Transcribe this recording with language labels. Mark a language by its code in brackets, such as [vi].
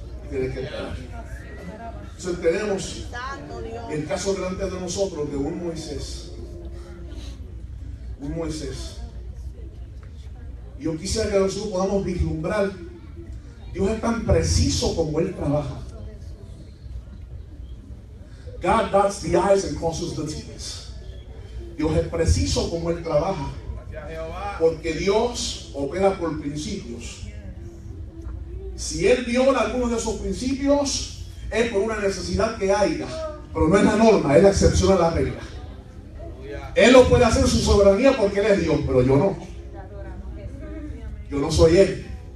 [es] Tienes que esperar. Entonces tenemos el caso delante de nosotros de un Moisés. Yo quisiera que nosotros podamos vislumbrar. Dios es tan preciso como Él trabaja. [en] God dots the I's and crosses the T's. [es] Dios es preciso como Él trabaja. Porque Dios opera por principios. Si Él viola algunos de esos principios, es por una necesidad que haya. Pero no es la norma, es la excepción a la regla. Él lo puede hacer en su soberanía porque Él es Dios, pero yo no. Yo no soy Él.